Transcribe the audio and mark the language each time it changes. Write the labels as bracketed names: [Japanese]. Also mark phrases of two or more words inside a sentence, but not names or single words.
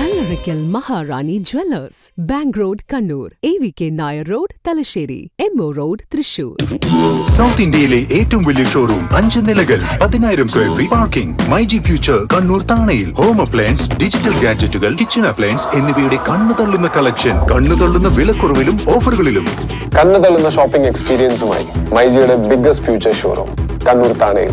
[Malayalam] Aravikal Maharani Jewellers, Bank Road, Kannur, AVK Nair Road, Talasheri, MO Road, Thrissur. സൗത്ത് ഇന്ത്യയിലെ ഏറ്റവും വലിയ ഷോറൂം 5 നിലകൾ 10,000 [English] square feet [Malayalam] പാർക്കിംഗ് മൈജി ഫ്യൂച്ചർ കണ്ണൂർ താണയിൽ [English] home appliance digital [Malayalam] ഗാഡ്ജറ്റുകൾ [English] kitchen appliance [Malayalam] എന്നിവയുടെ കണ്ണു തള്ളുന്ന കളക്ഷൻ കണ്ണു തള്ളുന്ന വിലക്കുറവിലും ഓഫറുകളിലും കണ്ണു തള്ളുന്ന [English] shopping experience [Malayalam] മൈജിയുടെ [English] biggest Future showroom [Malayalam] കണ്ണൂർ താണയിൽ.